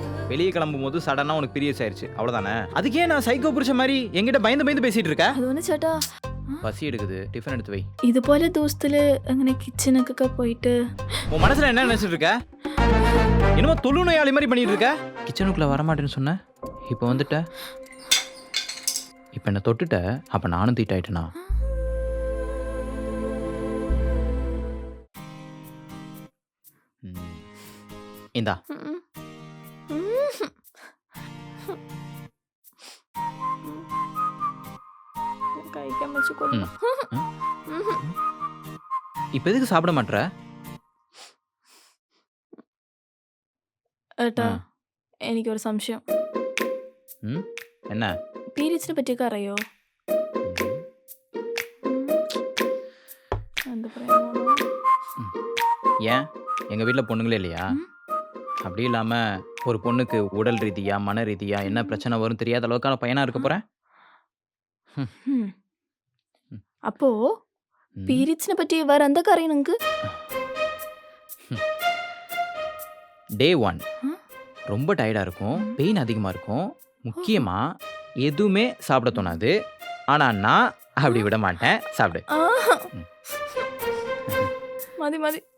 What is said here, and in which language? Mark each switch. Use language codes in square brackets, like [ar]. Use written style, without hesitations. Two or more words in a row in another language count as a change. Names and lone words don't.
[ta] வெளியே கிளம்பும்போது சடனா உனக்கு பீரியட்ஸ் ஆயிருச்சு அவ்வளவுதானே? அதுக்கே நான் சைக்கோ புருஷ மாதிரி என்கிட்ட பயந்து பயந்து பேசிட்டு இருக்க? [ml] അത് വന്ന് ചേട്ടാ [ta] பசி எடுக்குது, டிஃபன் எடுத்து வை. [ml] ഇതുപോലെ ദിവസത്തില് അങ്ങനെ കിച്ചണൊക്കെ പോയിട്ട് [ta] உன் மனசுல என்ன நினைச்சிட்டு இருக்க? என்னமோ தொழு நோயாளி மாதிரி பண்ணிட்டு இருக்க. கிச்சனுக்குள்ள வரமாட்டேன்னு சொன்ன, இப்போ வந்துட்ட. இப்போ என்ன தொட்டுட்ட, அப்ப நானும் தீட்டாயிட்டேனா? இந்தா [ml] കഴിക്കാൻ വെച്ച് കൊള്ളു. [ta] இப்போ எதுக்கு சாப்பிட மாட்ற? [ml] ഏട്ടാ എനിക്കൊരു സംശയം. [ta] ம் என்ன? [ml] പീരിയഡ്സിനെ പറ്റിയൊക്കെ അറിയോ? എന്താ പറയാ? [ta] ஏன் எங்க வீட்டில் பொண்ணுங்களே இல்லையா? அப்படி இல்லாம ஒரு பொண்ணுக்கு உடல் ரீதியா மன ரீதியா என்ன பிரச்சனை வரும் தெரியாத அளவுக்கான பையனா இருக்க போறேன். [ml] അപ്പോ പീരിയഡ്സിനെ പറ്റി വേറെ എന്തൊക്കെ അറിയാം നിങ്ങക്ക്? [ta] டே 1 ரொம்ப டயர்டா இருக்கும், பெயின் அதிகமா இருக்கும், முக்கியமா எதுவுமே சாப்பிட தோணாது. ஆனா நான் அப்படி விட மாட்டேன், சாப்பிடு. [ml] മതി മതി.